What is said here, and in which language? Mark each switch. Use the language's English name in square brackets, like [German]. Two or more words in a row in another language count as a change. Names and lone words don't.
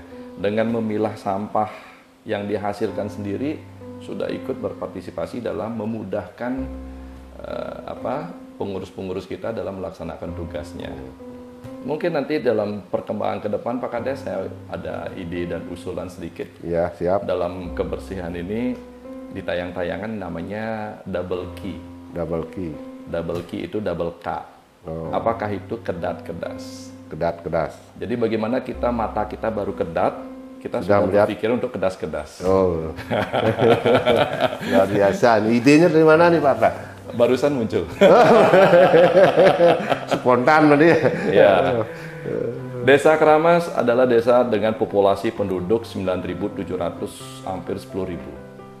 [Indonesian] Dengan memilah sampah yang dihasilkan sendiri sudah ikut berpartisipasi dalam memudahkan pengurus-pengurus kita dalam melaksanakan tugasnya. Mungkin nanti dalam perkembangan ke depan Pak Kades saya ada ide dan usulan sedikit. Ya, siap. Dalam kebersihan ini di tayang-tayangan namanya [English] double key. Double key. Double key [Indonesian] itu [English] double K. [Indonesian] Oh. Apakah itu kedat-kedas? Kedat-kedas. Jadi bagaimana mata kita baru kedat, kita sudah berpikir untuk kedas-kedas. Oh. Luar biasa. Idenya dari mana nih Pak? Barusan muncul. Spontan tadi. Ya. Desa Keramas adalah desa dengan populasi penduduk 9.700, hampir 10.000.